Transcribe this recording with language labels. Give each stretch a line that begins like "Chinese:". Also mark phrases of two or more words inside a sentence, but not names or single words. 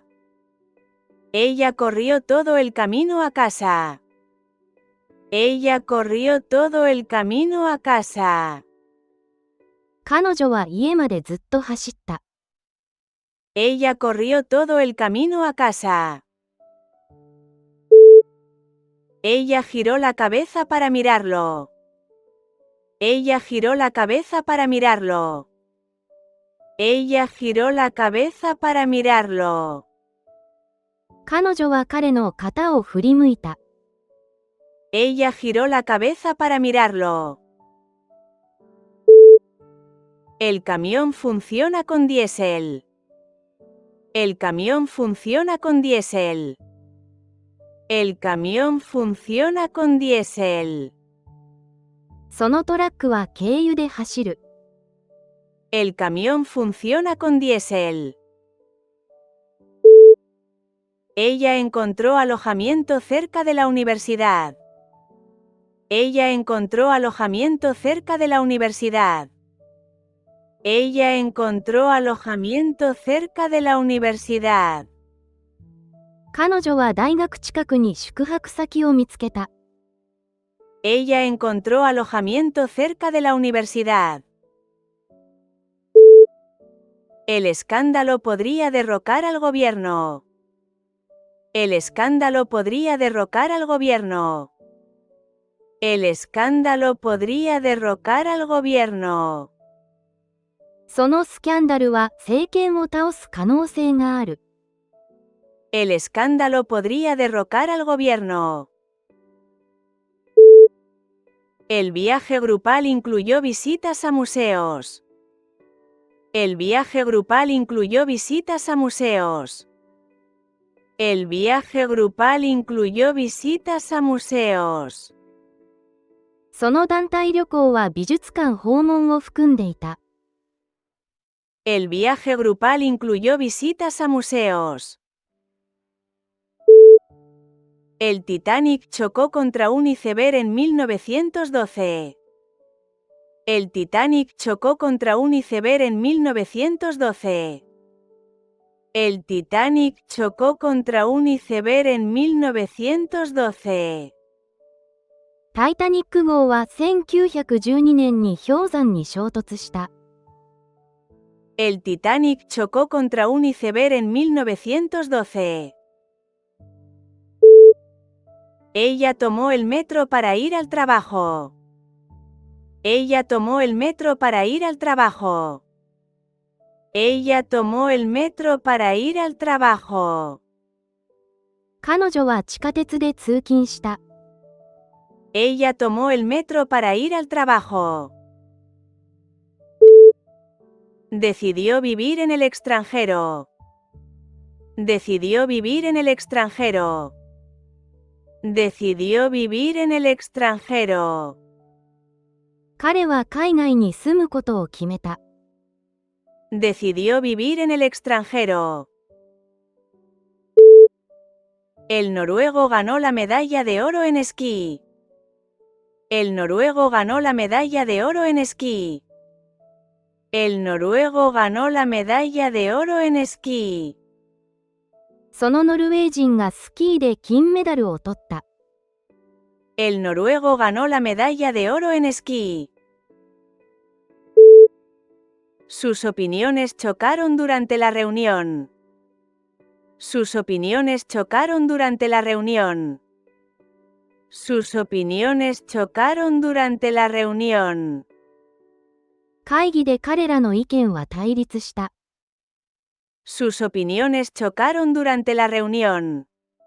Spanish: Ella corrió todo el camino a casa. Ella corrió todo el camino a casa.
Japanese: 彼女は家までずっと走った。
Spanish: Ella corrió todo el camino a casa. Ella giró la cabeza para mirarlo. Ella giró la cabeza para mirarlo. Ella giró la cabeza para mirarlo.
Japanese: 彼女は彼の肩を振り向いた。
Spanish: Ella giró la cabeza para mirarlo. El camión funciona con diésel. El camión funciona con diésel. El camión funciona con diésel.
Japanese: そのトラックは軽油で走る。
Spanish: El camión funciona con diésel. Ella encontró alojamiento cerca de la universidad. Ella encontró alojamiento cerca de la universidad. Ella encontró alojamiento cerca de la universidad.
Japanese: 彼女は大学近くに宿泊先を見つけた。
Spanish: Ella encontró alojamiento cerca de la universidad. El escándalo podría derrocar al gobierno. El escándalo podría derrocar al gobierno. El escándalo podría derrocar al gobierno.
Japanese: そのスキャンダルは政権を倒す可能性がある。
Spanish: El escándalo podría derrocar al gobierno. El viaje grupal incluyó visitas a museos. El viaje grupal incluyó visitas a museos. El viaje grupal incluyó visitas a museos.
Japanese: その団体旅行は美術館訪問を含んでいた。
Spanish: El viaje grupal incluyó visitas a museos. El Titanic chocó contra un iceberg en 1912. El Titanic chocó contra un iceberg en 1912. El Titanic chocó contra un iceberg en 1912.
Japanese: タイタニック号は1912年に氷山に衝突した。
Spanish: El Titanic chocó contra un iceberg en 1912. Ella tomó el metro para ir al trabajo. Ella tomó el metro para ir al trabajo. Ella tomó el metro para ir al trabajo.
Japanese: 彼女は地下鉄で通勤した。
Spanish: Ella tomó el metro para ir al trabajo. Decidió vivir en el extranjero. Decidió vivir en el extranjero. Decidió vivir en el extranjero.
Japanese: 彼は海外に住むことを決めた。
Spanish: Decidió vivir en el extranjero. El noruego ganó la medalla de oro en esquí. El noruego ganó la medalla de oro en esquí. El noruego ganó la medalla de oro en esquí.
Japanese: そのノルウェー人がスキーで金メダルを取った。
Spanish: El noruego ganó la medalla de oro en esquí. Sus opiniones chocaron durante la reunión. Sus opiniones chocaron durante la reunión. Sus opiniones chocaron durante la reunión.
Japanese: 会議で彼らの意見は対立した。
Spanish: Sus opiniones chocaron durante la reunión.